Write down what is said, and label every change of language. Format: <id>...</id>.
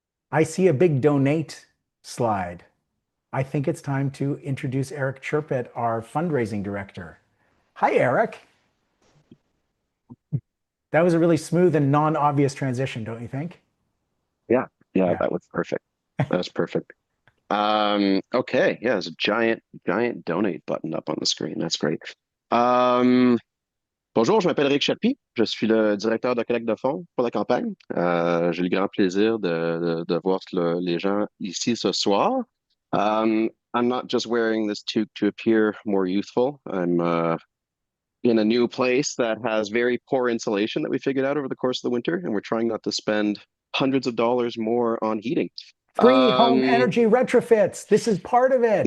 <en>I see a big donate slide. I think it's time to introduce Eric Chirpett, our fundraising director. Hi, Eric. That was a really smooth and non-obvious transition, don't you think? Yeah, that was perfect. That was perfect. Okay, yeah, there's a giant donate button up on the screen. That's great.</en> <fr>Bonjour, je m'appelle Eric Chapie. Je suis le directeur de collecte de fonds pour la campagne. J'ai le grand plaisir de voir les gens ici ce soir.</fr> <en>I'm not just wearing this toque to appear more youthful. I'm in a new place that has very poor insulation that we figured out over the course of the winter, and we're trying not to spend hundreds of dollars more on heating. Free home energy retrofits. This is part of it.</en>